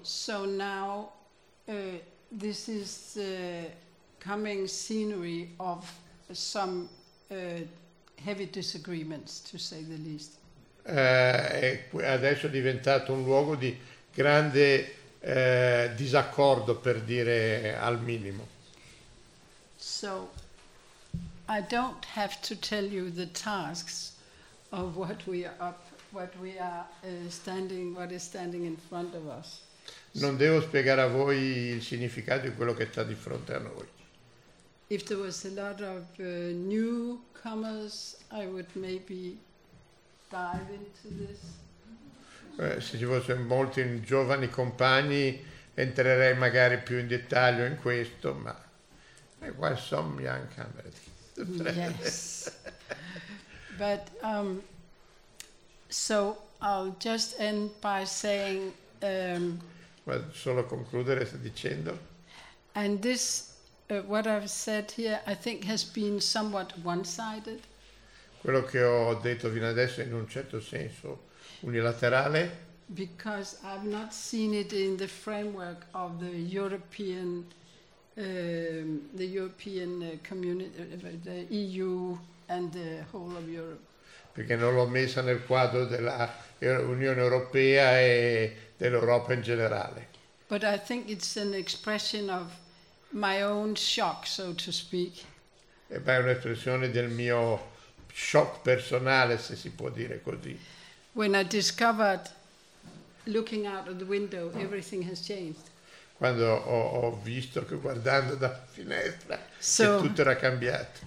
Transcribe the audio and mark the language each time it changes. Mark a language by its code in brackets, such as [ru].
[en] So now this is the coming scenery of some heavy disagreements, to say the least. [it] Adesso è diventato un luogo di grande disaccordo, per dire al minimo. [en] So I don't have to tell you the tasks of what we are up, what we are standing, what is standing in front of us. [it] Non devo spiegare a voi il significato di quello che sta di fronte a noi. [en] If there was a lot of newcomers, I would maybe dive into this. [it] Se ci fossero molti giovani compagni, entrerei magari più in dettaglio in questo, ma è quasi [en] some young comrades. Yes. But so I'll just end by saying. [it] Ma solo concludere dicendo. [en] And this. What I've said here, I think, has been somewhat one-sided. [it] Quello che ho detto fino adesso è in un certo senso unilaterale. [en] Because I've not seen it in the framework of the EU and the whole of Europe. [it] Perché non l'ho messa nel quadro della Unione Europea e dell'Europa in generale. [en] But I think it's an expression of my own shock, so to speak. [it] E beh, è un'espressione del mio shock personale, se si può dire così. [en] When I discovered, looking out of the window, everything has changed. [it] Quando ho visto che guardando dalla finestra, so, che tutto era cambiato.